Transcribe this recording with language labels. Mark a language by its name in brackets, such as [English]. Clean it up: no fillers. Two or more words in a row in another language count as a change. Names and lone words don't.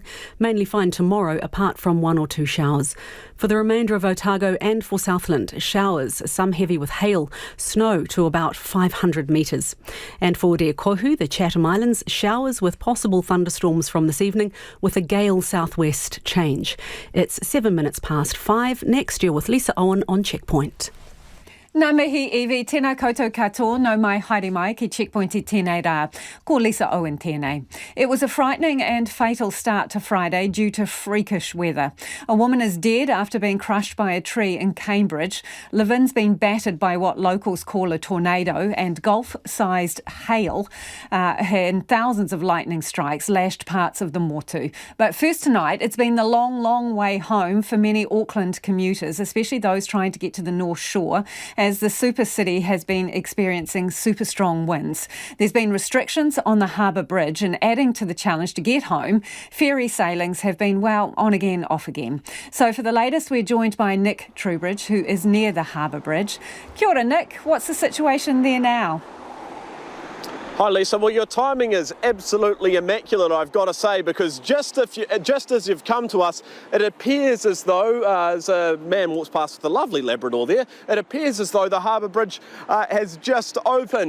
[English] Mainly fine tomorrow, apart from 1 or 2 showers. For the remainder of Otago and for Southland, showers, some heavy with hail, snow to about 500 metres. And for Te Kohu, the Chatham Islands, showers with possible thunderstorms from this evening with a gale southwest change. It's 7 minutes past 5. Next, you're with Lisa Owen on Checkpoint. [Māori] Nā mihi iwi, tēnā koutou katoa, no mai haere mai ki Checkpoint I tēnei rā. Ko Lisa Owen tēnei. [English] It was a frightening and fatal start to Friday due to freakish weather. A woman is dead after being crushed by a tree in Cambridge. Levin's been battered by what locals call a tornado, and golf-sized hail and thousands of lightning strikes lashed parts of the Motu. But first tonight, it's been the long, long way home for many Auckland commuters, especially those trying to get to the North Shore, as the super city has been experiencing super strong winds. There's been restrictions on the Harbour Bridge, and adding to the challenge to get home, ferry sailings have been, well, on again, off again. So for the latest, we're joined by Nick Truebridge, who is near the Harbour Bridge. [Māori] Kia ora, Nick. [English] What's the situation there now? Hi Lisa, well your timing is absolutely immaculate, I've got to say, because just as you've come to us, it appears as though, as a man walks past with a lovely Labrador there, it appears as though the Harbour Bridge has just opened.